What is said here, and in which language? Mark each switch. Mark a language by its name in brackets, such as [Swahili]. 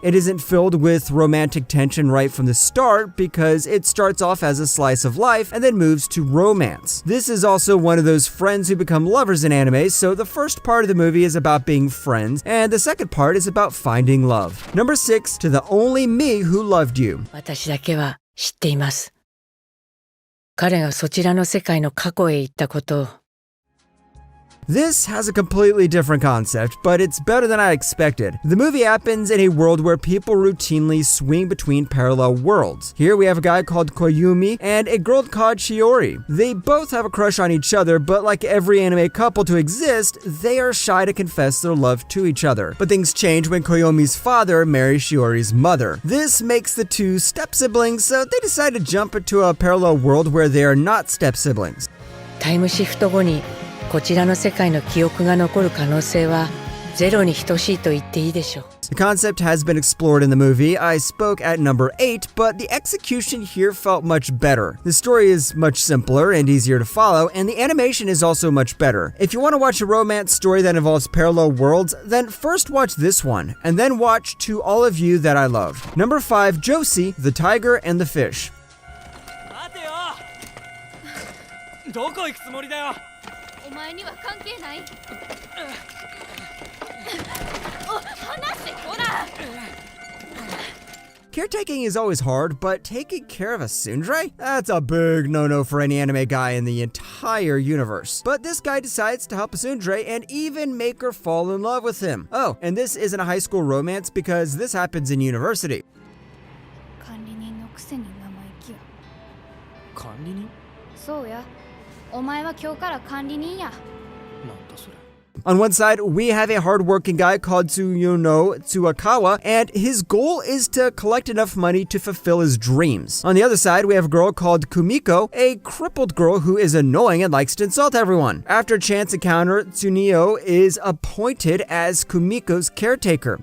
[English] It isn't filled with romantic tension right from the start because it starts off as a slice of life and then moves to romance. This is also one of those friends who become lovers in anime, so the first part of the movie is about being friends, and the second part is about finding love. Number 6, To the Only Me Who Loved You. [Japanese] 私だけは知っています。彼がそちらの世界の過去へ行ったことを。 [English] This has a completely different concept, but it's better than I expected. The movie happens in a world where people routinely swing between parallel worlds. Here we have a guy called Koyumi and a girl called Shiori. They both have a crush on each other, but like every anime couple to exist, they are shy to confess their love to each other. But things change when Koyomi's father marries Shiori's mother. This makes the two step-siblings, so they decide to jump into a parallel world where they are not step-siblings. [Japanese] タイムシフト後にこちらの世界の記憶が残る可能性はゼロに等しいと言っていいでしょう。 [English] The concept has been explored in the movie. I spoke at number 8, but the execution here felt much better. The story is much simpler and easier to follow, and the animation is also much better. If you want to watch a romance story that involves parallel worlds, then first watch this one, and then watch To All of You That I Love. Number 5, Josie, the Tiger and the Fish. [Japanese] 待てよ。どこ行くつもりだよ。お前には関係ない。お、離してこら。 [English] Caretaking is always hard, but taking care of a tsundere? That's a big no-no for any anime guy in the entire universe. But this guy decides to help a tsundere and even make her fall in love with him. Oh, and this isn't a high school romance because this happens in university. [Japanese] 管理人のくせに生意気や。管理人？そうや。お前は今日から管理人や。なんだそれ。 [English] On one side, we have a hardworking guy called Tsuyono Tsuakawa, and his goal is to collect enough money to fulfill his dreams. On the other side, we have a girl called Kumiko, a crippled girl who is annoying and likes to insult everyone. After a chance encounter, Tsuneo is appointed as Kumiko's caretaker.